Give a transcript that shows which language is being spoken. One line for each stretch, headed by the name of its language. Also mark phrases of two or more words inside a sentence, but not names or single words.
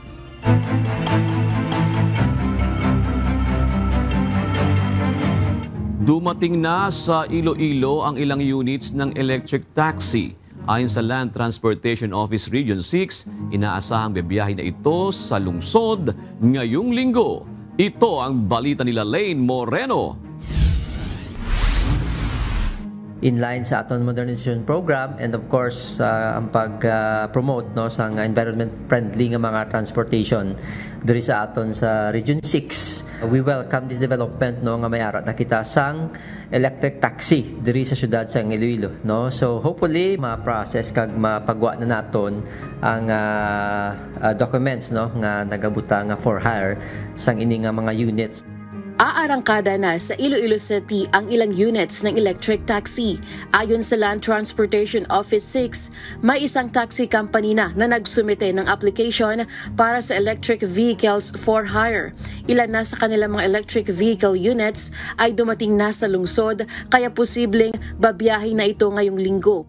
Filipino: Dumating na sa Iloilo ang ilang units ng
English: electric taxi.
Filipino: Ayon sa Land Transportation Office Region 6, inaasahang bibiyahe na ito sa lungsod ngayong linggo. Ito ang balita nila Lane Moreno.
English: In line
Hiligaynon: sa aton
English: modernization program and of course
Hiligaynon: ang pag-promote sa
English: environment friendly
Hiligaynon: nga mga transportation diri sa aton sa Region 6.
English: We welcome this development
Hiligaynon: nga may ara nakita sang
English: electric taxi
Hiligaynon: diri sa syudad sa Iloilo, no? So hopefully ma-process kag mapagwa na naton ang documents nga nagabuta nga
English: for hire
Hiligaynon: sang ini nga mga units.
Filipino: Aarangkada na sa Iloilo City ang ilang units ng
English: electric taxi.
Filipino: Ayon sa Land Transportation Office 6, may isang taxi company na nagsumite ng application para sa
English: electric vehicles for hire.
Filipino: Ilan na sa kanilang mga
English: electric vehicle units
Filipino: ay dumating na sa lungsod kaya posibleng babiyahe na ito ngayong linggo.